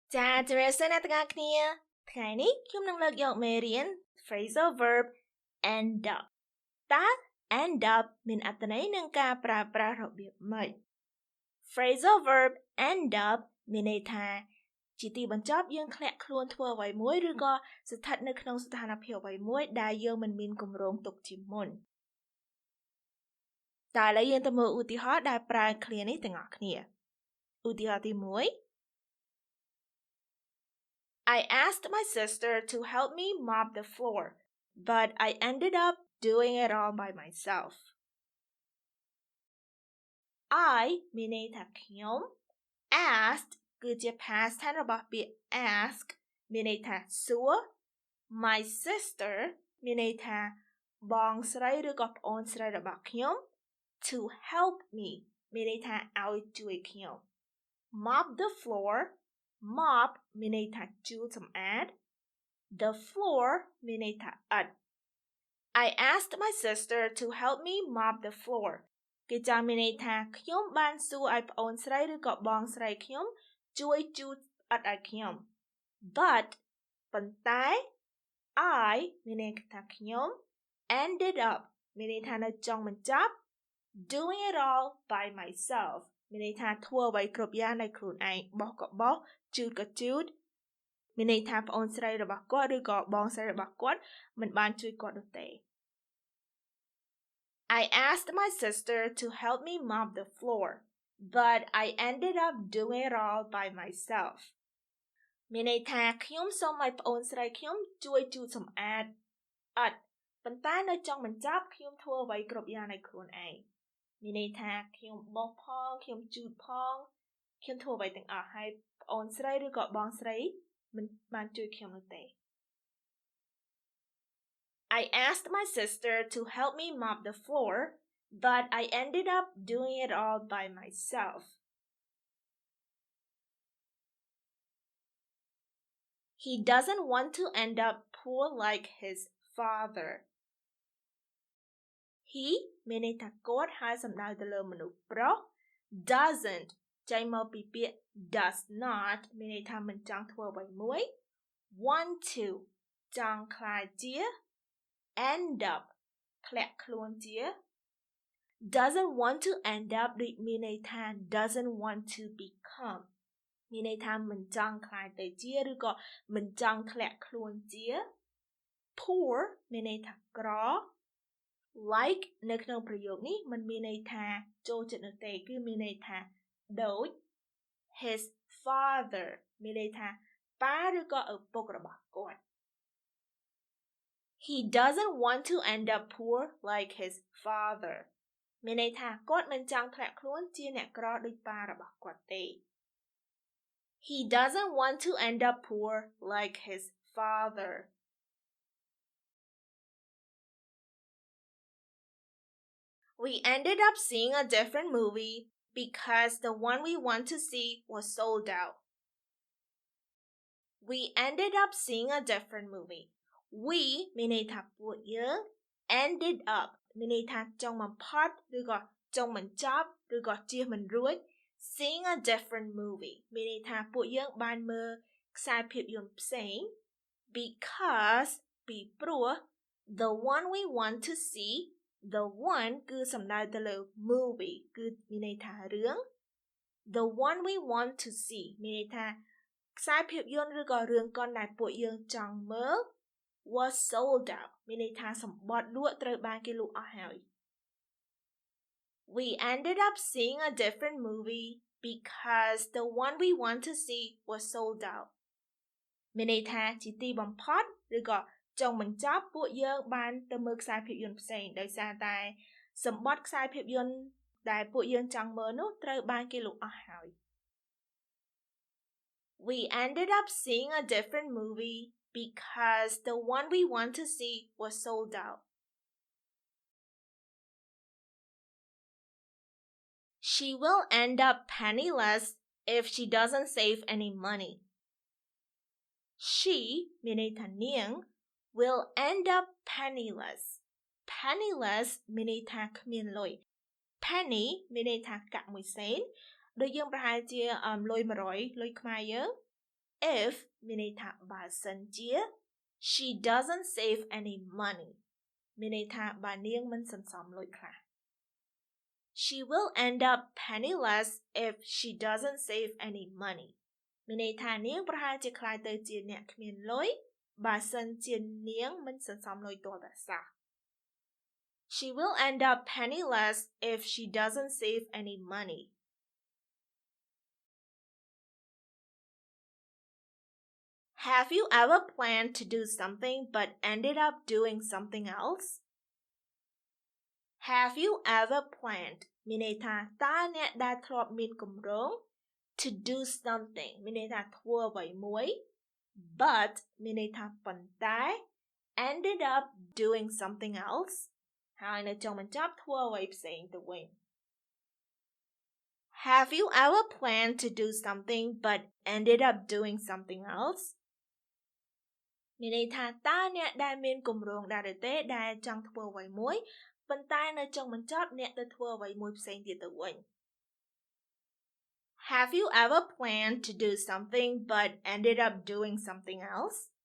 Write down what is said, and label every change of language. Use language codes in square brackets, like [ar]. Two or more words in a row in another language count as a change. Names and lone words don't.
[km] ចាជំរាបសួរអ្នកទាំងអស់គ្នាថ្ងៃនេះខ្ញុំនឹងលើកយកមេរៀន [en] Phrasal Verb end up [km] តើ [en] end up [km] មានអត្ថន័យនឹងការប្រើប្រាស់របៀបម៉េច [en] Phrasal Verb end up [km] មានន័យថាជាទីបញ្ចប់យើងធ្លាក់ខ្លួនធ្វើអ្វីមួយឬក៏ស្ថិតនៅក្នុងស្ថានភាពអ្វីមួយដែលយើងមិនមានគម្រោងទុកជាមុន តើឥឡូវយើងទៅមើលឧទាហរណ៍ដែលប្រើឃ្លានេះទាំងអស់គ្នាឧទាហរណ៍ទី1 [en] I asked my sister to help me mop the floor, but I ended up doing it all by myself. [km] I មានន័យថាខ្ញុំ asked គឺជា [en] past tense [km] របស់ពាក្យ ask មានន័យថាសួរ [en] my sister [km] មានន័យថាបងស្រីឬក៏ប្អូនស្រីរបស់ខ្ញុំ [en] to help me [km] មានន័យ ថាឲ្យជួយខ្ញុំ [en] mop the floor mop [km] មានន័យថាជូតសម្អាត [en] the floor [km] មានន័យថាអិត [en] I asked my sister to help me mop the floor [km] គេចង់មានន័យថាខ្ញុំបានសួរឲ្យប្អូនស្រីឬក៏បងស្រីខ្ញុំជួយជូតអិតឲ្យខ្ញុំ but ប៉ុន្តែ I មានន័យថាខ្ញុំ [en] ended up [km] មានន័យថានៅចុងបញ្ចប់ [en] doing it all by myself [km] មានន័យថាធ្វើអ្វីគ្រប់យ៉ាងដោយខ្លួនឯងបោះក៏បោះជូតក៏ជូតមានន័យថាប្អូនស្រីរបស់គាត់ឬក៏បងស្រីរបស់គាត់មិនបានជួយគាត់នោះទេ [en] I asked my sister to help me mop the floor but I ended up doing it all by myself [km] មានន័យថាខ្ញុំសូមឲ្យប្អូនស្រីខ្ញុំជួយជូតសម្អាតអត់ប៉ុន្តែនៅចុងបញ្ចប់ខ្ញុំធ្វើអ្វីគ្រប់យ៉ាងដោយខ្លួនឯងមានន័យថាខ្ញុំបោះផងខ្ញុំជូតផងខ្ញុំធ្វើអ្វីទាំងអស់ហើយប្អូនស្រីឬក៏បងស្រីមិនបានជួយខ្ញុំនោះទេ [en] I asked my sister to help me mop the floor but I ended up doing it all by myself He doesn't want to end up poor like his father He [km] មានន័យថាគាត់ ហើយសំដៅទៅលើមនុស្សប្រុស doesn't ចេញមកពីពាក្យ [en] does not [km] មានន័យថាមិនចង់ធ្វើអ្វីមួយ want to ចង់ខ្លាចជា [en] end up [km] ធ្លាក់ខ្លួនជា [en] doesn't want to end up [km] ដូចមានន័យ ថា [en] doesn't want to become [km] មានន័យថាមិនចង់ខ្លាចទៅជាឬក៏មិនចង់ធ្លាក់ខ្លួនជា poor មានន័យថាក្រlike នៅក្នុងប្រយោគនេះมันមានន័យថាចូលចិត្តនោះទេគឺមានន័យថាដូច [en] his father [km] មានន័យថាប៉ាឬក៏ឪពុករបស់គាត់ [en] He doesn't want to end up poor like his father [km] មានន័យថាគាត់មិនចង់ធ្លាក់ខ្លួនជាអ្នកក្រដូចប៉ារបស់គាត់ទេ [en] He doesn't want to end up poor like his father We ended up seeing a different movie because the one we want to see was sold out. We ended up seeing a different movie. [km] We មានន័យថាពួកយើង [en] ended up [km] មានន័យថាចុងបំផុតឬក៏ចុងបញ្ចប់ឬក៏ជៀសមិន រួច [en] seeing a different movie [km] មានន័យថាពួកយើងបានមើលខ្សែភាពយន្តផ្សេង because ពីព្រោះ [en] the one we want to see The one [km] គឺសំដៅទៅលើ movie គឺមានន័យថារឿង [en] The one we want to see [km] មានន័យថាខ្សែភាពយន្តឬក៏រឿងកុនដែលពួកយើងចង់មើល [en] was sold out [km] មានន័យថាសម្បត្តិលក់ត្រូវបានគេលក់អស់ហើយ [en] We ended up seeing a different movie because the one we want to see was sold out [km] មានន័យថាជាទីបំផុតឬក៏ចុងបញ្ចប់ពួកយើងបានទៅមើលខ្សែភាពយន្តផ្សេងដោយសារតែសម្បត្តិខ្សែភាពយន្តដែលពួកយើងចង់មើលនោះត្រូវបានគេលក់អស់ហើយ [en] We ended up seeing a different movie because the one we want to see was sold out She will end up penniless if she doesn't save any money [km] She មានន័យថានាង [en] will end up penniless penniless [km] មានន័យថាគ្មានលុយ penny មានន័យថាកាក់មួយសេនដូចយើងប្រហែលជាលុយ100លុយខ្មែរយើង if មានន័យថាបើសិនជា [en] she doesn't save any money [km] មានន័យថាបើនាងមិនសន្សំលុយខ្លះ [en] She will end up penniless if she doesn't save any money [km] មានន័យថានាងប្រហែលជាក្លាយទៅជាអ្នកគ្មានលុយបើសិនជានាងមិនសន្សំលុយទាល់តែសោះ [en] She will end up penniless if she doesn't save any money. Have you ever planned to do something but ended up doing something else? Have you ever planned [km] មានន័យថាតើអ្នកដែលធ្លាប់មានគម្រោង [en] to do something [km] មានន័យថាធ្វើអ្វីមួយ but មានន័យថាប៉ុន្តែ [en] ended up doing something else [km] ហើយនៅចុងបញ្ចប់ធ្វើអ្វីផ្សេងទៅវិញ [en] Have you ever planned to do something but ended up doing something else [km] មានន័យថាតើអ្នកដែលមានគម្រោងដែរឬទេដែលចង់ធ្វើអ្វីមួយប៉ុន្តែនៅចុងបញ្ចប់អ្នកទៅធ្វើអ្វីមួយផ្សេងទៀតទៅវិញ [en] Have you ever planned to do something but ended up doing something else?